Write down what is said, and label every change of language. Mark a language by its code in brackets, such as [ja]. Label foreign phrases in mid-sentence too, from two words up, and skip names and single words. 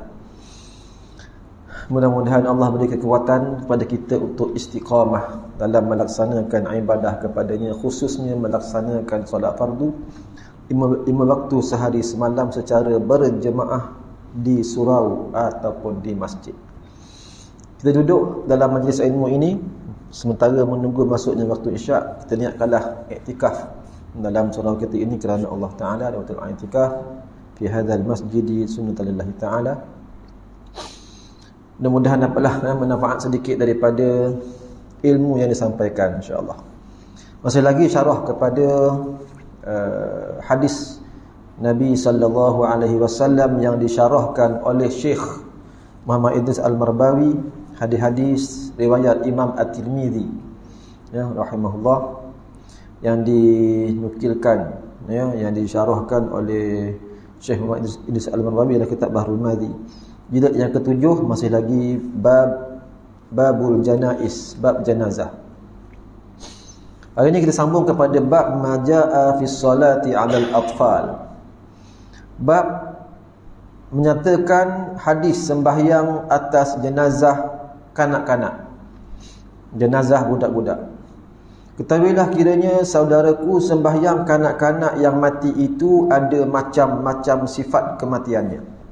[ms] Mudah-mudahan Allah beri kekuatan kepada kita untuk istiqamah dalam melaksanakan ibadah kepadanya, khususnya melaksanakan solat fardu 5 waktu sehari semalam secara berjemaah di surau ataupun di masjid. Kita duduk dalam majlis ilmu ini sementara menunggu masuknya waktu isyak. Kita niatkanlah iktikaf dalam surau kita ini kerana Allah Ta'ala, dan betul [ar] اعتكاف في هذا المسجد سنة لله تعالى. [ms] Mudah-mudahan dapatlah manfaat sedikit daripada ilmu yang disampaikan, insya-Allah. Masih lagi syarah kepada hadis Nabi [ar] صلى الله عليه وسلم [ms] yang disyarahkan oleh Syekh Muhammad Idris Al-Marbawi, hadis-hadis riwayat Imam At-Tirmizi ya rahimahullah, yang dinukilkan yang disyarahkan oleh Syekh Muhammad Idris Al-Marbawi dalam kitab Bahrul Madhi. Jilid yang ke-7 masih lagi [ar] باب الجنائز, [ms] bab jenazah. Hari ini kita sambung kepada bab [ar] ما جاء في الصلاة على الأطفال. [ms] Bab menyatakan hadis sembahyang atas jenazah kanak-kanak, jenazah budak-budak. Ketahuilah kiranya saudaraku, sembahyang kanak-kanak yang mati itu ada macam-macam sifat kematiannya.